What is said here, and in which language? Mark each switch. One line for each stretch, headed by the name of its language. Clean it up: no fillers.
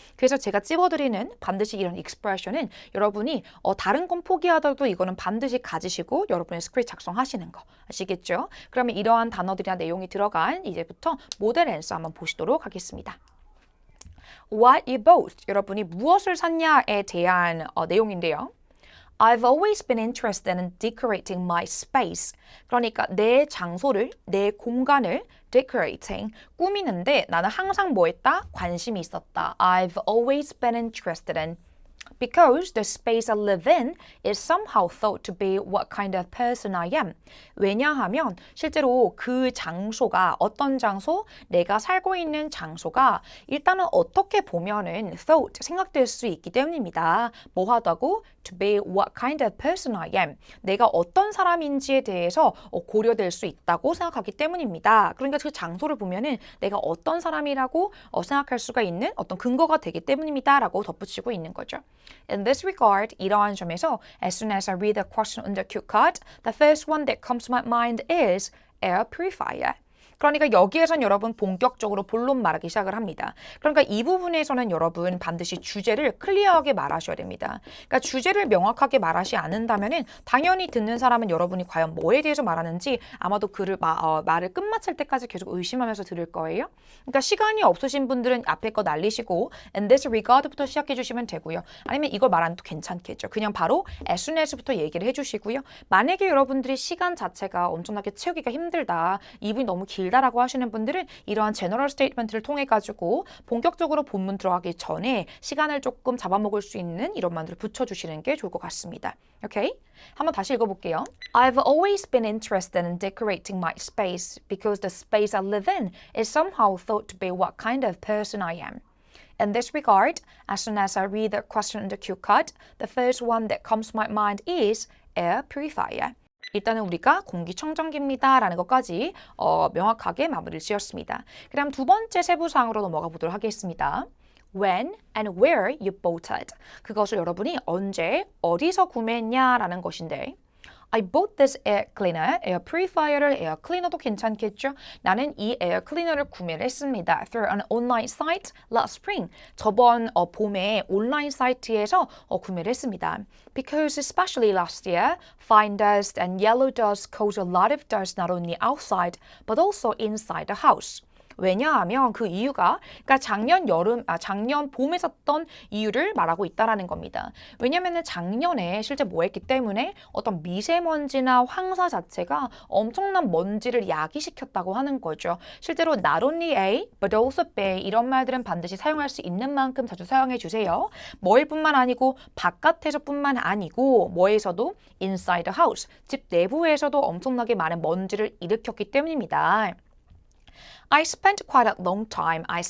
Korean: 그래서 제가 찝어드리는 반드시 이런 익스프레션은 여러분이 다른 건 포기하더라도 이거는 반드시 가지시고 여러분의 스크립트 작성하시는 거 아시겠죠? 그러면 이러한 단어들이나 내용이 들어간 이제부터 모델 앤서 한번 보시도록 하겠습니다.
English: What you bought,
Korean: 여러분이 무엇을 샀냐에 대한 내용인데요.
English: I've always been interested in decorating my space.
Korean: 그러니까 내 장소를, 내 공간을 decorating, 꾸미는데 나는 항상 뭐 했다? 관심이 있었다.
English: I've always been interested in. Because the space I live in is somehow thought to be what kind of person I am.
Korean: 왜냐하면 실제로 그 장소가 어떤 장소, 내가 살고 있는 장소가 일단은 어떻게 보면은 thought, 생각될 수 있기 때문입니다. 뭐 하다고?
English: To be what kind of person I am.
Korean: 내가 어떤 사람인지에 대해서 고려될 수 있다고 생각하기 때문입니다. 그러니까 그 장소를 보면은 내가 어떤 사람이라고 생각할 수가 있는 어떤 근거가 되기 때문입니다. 라고 덧붙이고 있는 거죠.
English: In this regard,
Korean: 이러한 점에서
English: as soon as I read the question on the cue card, the first one that comes to my mind is air purifier.
Korean: 그러니까 여기에선 여러분 본격적으로 본론 말하기 시작을 합니다. 그러니까 이 부분에서는 여러분 반드시 주제를 클리어하게 말하셔야 됩니다. 그러니까 주제를 명확하게 말하지 않는다면은 당연히 듣는 사람은 여러분이 과연 뭐에 대해서 말하는지 아마도 말을 끝마칠 때까지 계속 의심하면서 들을 거예요. 그러니까 시간이 없으신 분들은 앞에 거 날리시고
English: in this regard
Korean: 부터 시작해 주시면 되고요. 아니면 이걸 말 안 해도 괜찮겠죠. 그냥 바로
English: as soon as
Korean: 부터 얘기를 해주시고요. 만약에 여러분들이 시간 자체가 엄청나게 채우기가 힘들다, 이분이 너무 길 길다라고 하시는 분들은 이러한 제너럴 스테이트먼트를 통해 가지고 본격적으로 본문 들어가기 전에 시간을 조금 잡아먹을 수 있는 이런 말들을 붙여주시는 게 좋을 것 같습니다. 오케이? 한번 다시 읽어볼게요.
English: I've always been interested in decorating my space because the space I live in is somehow thought to be what kind of person I am. In this regard, as soon as I read the question on the cue card, the first one that comes to my mind is air purifier.
Korean: 일단은 우리가 공기청정기입니다 라는 것까지 명확하게 마무리를 지었습니다. 그럼 두 번째 세부사항으로 넘어가 보도록 하겠습니다.
English: When and where you bought it.
Korean: 그것을 여러분이 언제, 어디서 구매했냐라는 것인데
English: I bought this air cleaner,
Korean: air purifier를 air cleaner도 괜찮겠죠? 나는 이 air cleaner를 구매를 했습니다.
English: Through an online site last spring.
Korean: 저번 봄에 온라인 사이트에서 구매를 했습니다.
English: Because especially last year, fine dust and yellow dust cause a lot of dust not only outside but also inside the house.
Korean: 왜냐하면 그 이유가 그러니까 작년 봄에 샀던 이유를 말하고 있다라는 겁니다. 왜냐면은 작년에 실제 뭐 했기 때문에 어떤 미세먼지나 황사 자체가 엄청난 먼지를 야기시켰다고 하는 거죠. 실제로
English: not only A, but also B
Korean: 이런 말들은 반드시 사용할 수 있는 만큼 자주 사용해 주세요. 뭐일 뿐만 아니고 바깥에서뿐만 아니고 뭐에서도
English: inside the house,
Korean: 집 내부에서도 엄청나게 많은 먼지를 일으켰기 때문입니다.
English: I spent quite a long time.